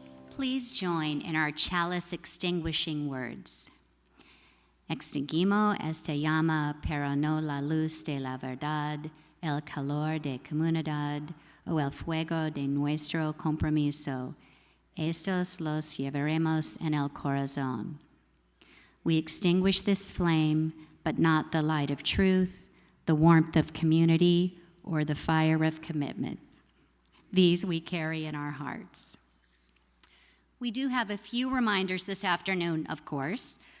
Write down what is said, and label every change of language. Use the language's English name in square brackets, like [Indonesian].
[English] Please join in our Chalice extinguishing words. [Spanish] Extinguimos esta llama para no la luz de la verdad, el calor de comunidad, o el fuego de nuestro compromiso. Estos los llevaremos en el corazón. [English] We extinguish this flame, but not the light of truth, the warmth of community, or the fire of commitment. These we carry in our hearts. We do have a few reminders this afternoon, of course.